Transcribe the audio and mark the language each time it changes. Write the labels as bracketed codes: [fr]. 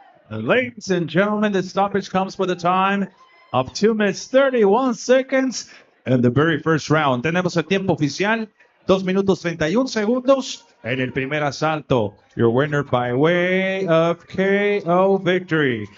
[en] Ladies and gentlemen, the stoppage comes for the time of 2 minutes 31 seconds in the very first round. [es] Tenemos el tiempo oficial, 2 minutos 31 segundos en el primer asalto. [en] Your winner by way of KO victory.